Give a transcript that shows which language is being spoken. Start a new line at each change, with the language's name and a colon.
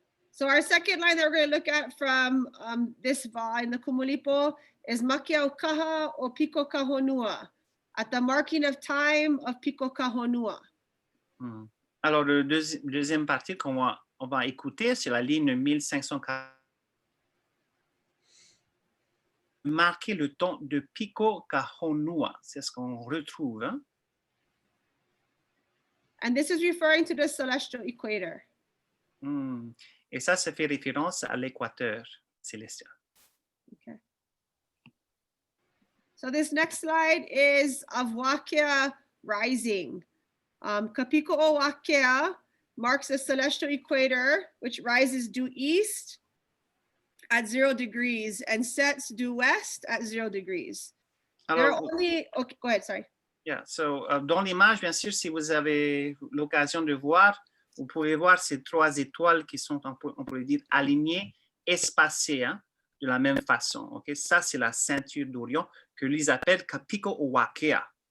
English: So our second line that we're going to look at from this va in the Kumulipo is Makiaukaha o Piko Kahonua, at the marking of time of Piko Kahonua.
French: Alors, le deuxième partie qu'on va écouter, c'est la ligne 1540. Marquer le temps de Piko Kahonua, c'est ce qu'on retrouve. Hein?
English: And this is referring to the celestial equator.
French: Et ça fait référence à l'équateur célestial.
English: Okay. So this next slide is of Wakea rising. Kapiko o Wakea marks the celestial equator, which rises due east at 0 degrees and sets due west at 0 degrees.
French: Alors,
English: okay, go ahead, sorry.
French: Yeah, so dans l'image, bien sûr, si vous avez l'occasion de voir, vous pouvez voir ces trois étoiles qui sont, on pourrait dire, alignées, espacées, hein, de la même façon. Okay? Ça, c'est la ceinture d'Orion que ils appellent Kapiko o Wakea.